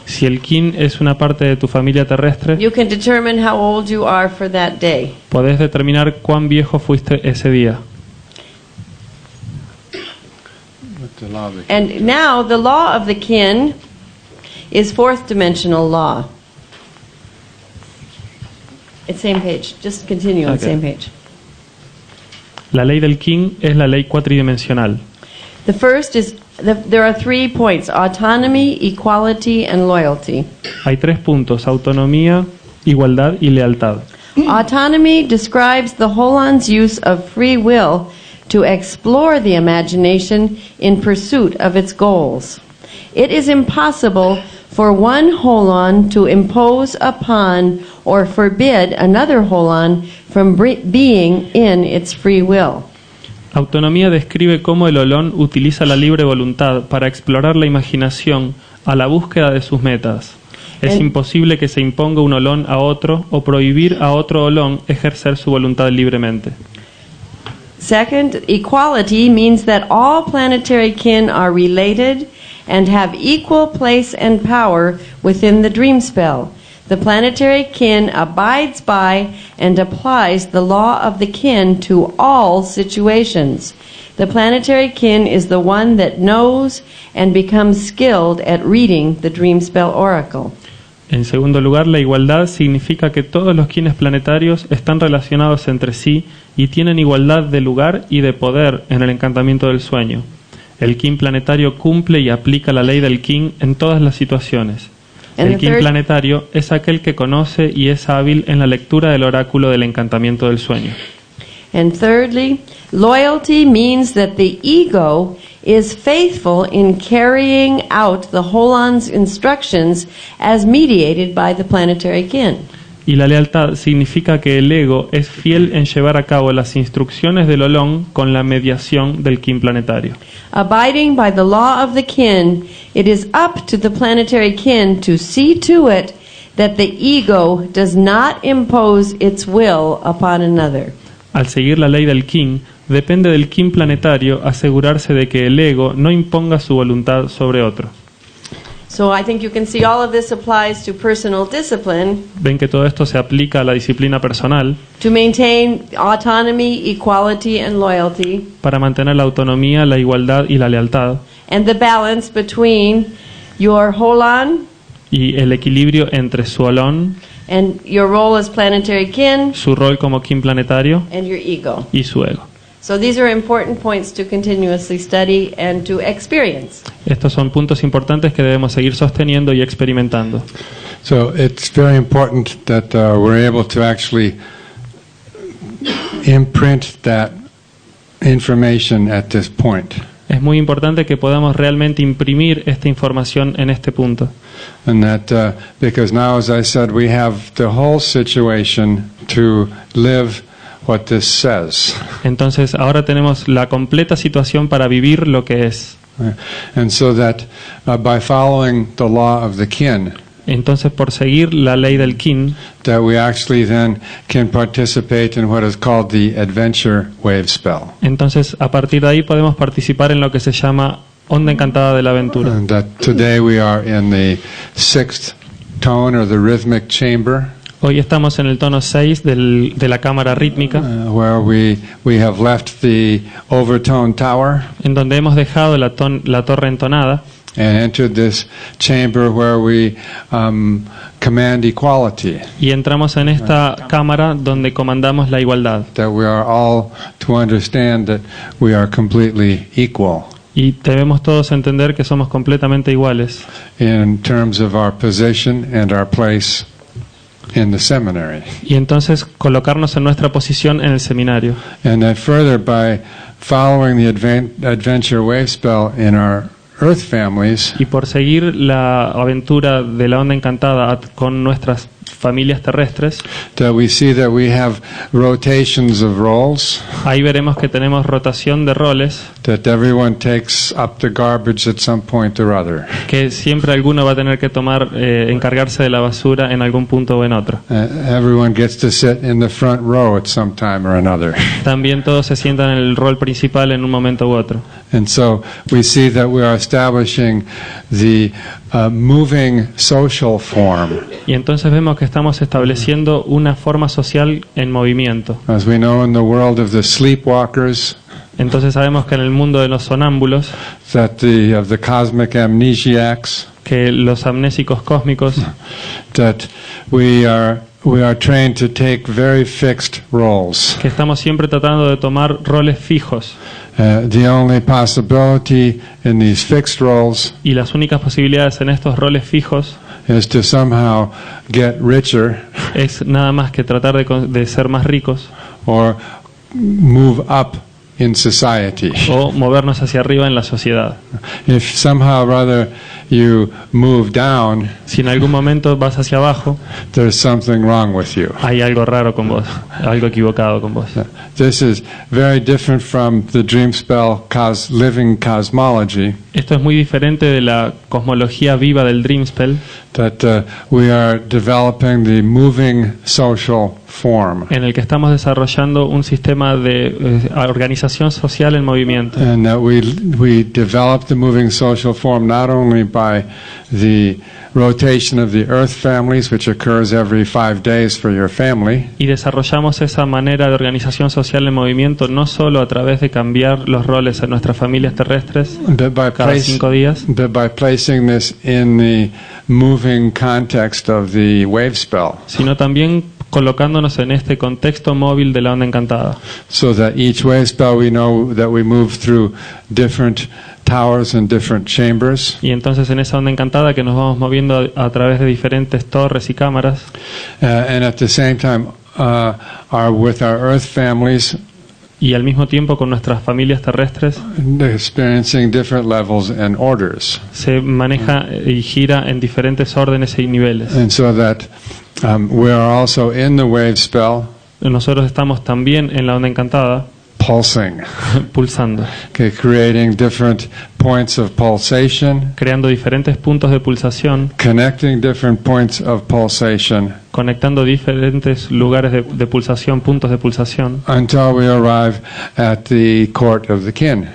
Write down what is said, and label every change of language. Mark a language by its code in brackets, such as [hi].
[es] si el kin es una parte de tu familia terrestre, [en] you can determine how old you are for that day. [es] podés determinar cuán viejo fuiste ese día. [en] And now the law of the kin is fourth dimensional law. It's same page. Just continue on Okay. same page. [es] La ley del kin es la ley cuatridimensional. [en] The first is there are 3 points: autonomy, equality, and loyalty. [es] Hay 3 puntos: autonomía, igualdad y lealtad. [en] Autonomy describes the holon's use of free will to explore the imagination in pursuit of its goals. It is impossible for one holon to impose upon or forbid another holon from being in its free will. [es] Autonomía describe cómo el olón utiliza la libre voluntad para explorar la imaginación a la búsqueda de sus metas. Es imposible que se imponga un olón a otro o prohibir a otro olón ejercer su voluntad libremente. [en] Second, equality means that all planetary kin are related and have equal place and power within the dream spell. The planetary kin abides by and applies the law of the kin to all situations. The planetary kin is the one that knows and becomes skilled at reading the dream spell oracle. [es] En segundo lugar, la igualdad significa que todos los kines planetarios están relacionados entre sí y tienen igualdad de lugar y de poder en el encantamiento del sueño. El kin planetario cumple y aplica la ley del kin en todas las situaciones. El kin planetario es aquel que conoce y es hábil en la lectura del oráculo del encantamiento del sueño. [en] And thirdly, loyalty means that the ego is faithful in carrying out the holon's instructions as mediated by the planetary kin. [es] Y la lealtad significa que el ego es fiel en llevar a cabo las instrucciones del Olón con la mediación del kin planetario. [en] Abiding by the law of the kin, it is up to the planetary kin to see to it that the ego does not impose its will upon another. [es] Al seguir la ley del kin, depende del kin planetario asegurarse de que el ego no imponga su voluntad sobre otro. [en] So I think you can see all of this applies to personal discipline [es] Ven que todo esto se aplica a la disciplina personal [en] to maintain autonomy, equality, and loyalty, [es] para mantener la autonomía, la igualdad y la lealtad, [en] and the balance between your holon [es] y el equilibrio entre su Olón, [en] and your role as planetary kin [es] su rol como kin planetario [en] and your ego. [es] y su ego. [en] So these are important points to continuously study and to experience. [es] Estos son puntos importantes que debemos seguir sosteniendo y experimentando. [en] So it's very important that we're able to actually imprint that information at this point. [es] Es muy importante que podamos realmente imprimir esta información en este punto. [en] And that, because now, as I said, we have the whole situation to live what this says. [es] Entonces ahora tenemos la completa situación para vivir lo que es. [en] And so that by following the law of the kin, [es] Entonces por seguir la ley del kin, [en] that we actually then can participate in what is called the adventure wave spell. [es] entonces a partir de ahí podemos participar en lo que se llama onda encantada de la aventura. [en] And that today we are in the 6th tone or the rhythmic chamber. [es] Hoy estamos en el tono 6 de la cámara rítmica, [en] Where we have left the overtone tower [es] en donde hemos dejado la torre entonada [en] and entered this chamber where we command equality, [es] y entramos en esta cámara donde comandamos la igualdad. [en] that we are all to understand that we are completely equal [es] Y debemos todos entender que somos completamente iguales [en] in terms of our position and our place in the seminary. [es] y entonces colocarnos en nuestra posición en el seminario. [en] And that further, by following the adventure wave spell in our earth families, [es] Y por seguir la aventura de la onda encantada con nuestras familias terrestres, [en] that we see that we have rotations of roles, [es] ahí veremos que tenemos rotación de roles, [en] that everyone takes up the garbage at some point or other. [es] que siempre alguno va a tener que encargarse de la basura en algún punto o en otro. [en] Everyone gets to sit in the front row at some time or another. [es] También todos se sientan en el rol principal en un momento u otro. [en] And so we see that we are establishing the moving social form. [es] Y entonces vemos que estamos estableciendo una forma social en movimiento. [en] As we know, in the world of the sleepwalkers, [es] Entonces sabemos que en el mundo de los sonámbulos, [en] that of the cosmic amnesiacs, [es] que los amnésicos cósmicos, [en] that we are trained to take very fixed roles. [es] que estamos siempre tratando de tomar roles fijos. [en] The only possibility in these fixed roles [es] Y las únicas posibilidades en estos roles fijos [en] is to somehow get richer [es] es nada más que tratar de ser más ricos [en] or move up in society. [es] o movernos hacia arriba en la sociedad. [en] If somehow or other you move down, [es] Si en algún momento vas hacia abajo, [en] there's something wrong with you. [es] hay algo raro con vos, algo equivocado con vos. [en] This is very different from the dream spell living cosmology, [es] Esto es muy diferente de la cosmología viva del Dream Spell, [en] that we are developing the moving social form. [es] en el que estamos desarrollando un sistema de organización social en movimiento. [en] And that we develop the moving social form not only by the rotation of the earth families, which occurs every 5 days for your family, [es] Y desarrollamos esa manera de organización social en movimiento no solo a través de cambiar los roles en nuestras familias terrestres [en] but [es] cada 5 días, [en] but by placing this in the moving context of the wave spell, [es] sino también colocándonos en este contexto móvil de la onda encantada. [en] so that each wave spell we know that we move through different towers and different chambers, [es] Y entonces en esa onda encantada que nos vamos moviendo a través de diferentes torres y cámaras, [en] and at the same time with our earth families [es] y al mismo tiempo con nuestras familias terrestres, [en] experiencing different levels and orders. [es] se maneja y gira en diferentes órdenes y niveles. [en] And so that We are also in the wave spell, [es] Nosotros estamos también en la onda encantada, [en] pulsing, [es] pulsando, [en] okay, creating different points of pulsation, [es] creando diferentes puntos de pulsación, [en] connecting different points of pulsation [es] conectando diferentes lugares de pulsación, puntos de pulsación, [en] until we arrive at the court of the kin.